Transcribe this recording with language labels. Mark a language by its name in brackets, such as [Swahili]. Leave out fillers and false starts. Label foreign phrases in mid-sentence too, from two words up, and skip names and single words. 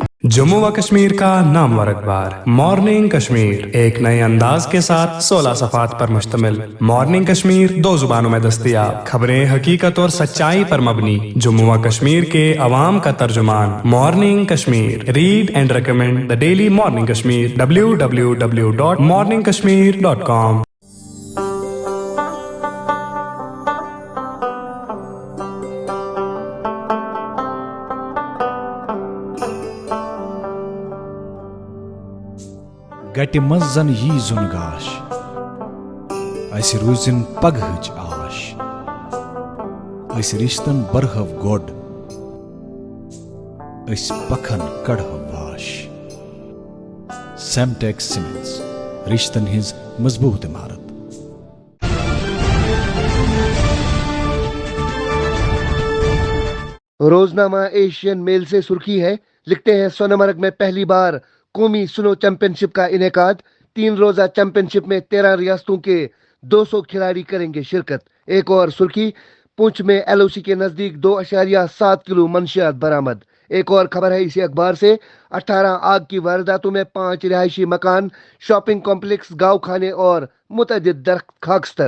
[Urdu] جموں و کشمیر کا نامور اخبار مارننگ کشمیر، ایک نئے انداز کے ساتھ 16 صفحات پر مشتمل۔ مارننگ کشمیر 2 زبانوں میں دستیاب، خبریں حقیقت اور سچائی پر مبنی، جموں و کشمیر کے عوام کا ترجمان۔ مارننگ کشمیر، [English] read and recommend the daily [Urdu] مارننگ کشمیر۔ www.morningkashmir.com۔ [Kashmiri] گٹہِ منٛز زن یی زُن گاش، اسہِ روٗزِن پگہٕچ آش، أسۍ رِشتن برہو گۄڈ، أسۍ پکھن کڑہو واش۔ سیمٹیک سیمنٹس، رشتن ہٕنٛز مضبوط عمارت۔ [Urdu] روزنامہ ایشین میل سے سرخی ہے، لکھتے ہیں سونمرگ میں پہلی بار قومی سنو چیمپئن شپ کا انعقاد۔ 3 روزہ چیمپئن شپ میں 13 ریاستوں کے 200 کھلاڑی کریں گے شرکت. ایک اور سرخی، پونچھ میں ایل او سی کے نزدیک 2.7 کلو منشیات برآمد. ایک اور خبر ہے اسی اخبار سے، 18 آگ کی وارداتوں میں 5 رہائشی مکان، شاپنگ کمپلیکس، گاؤ خانے اور متعدد درخت خاکستر.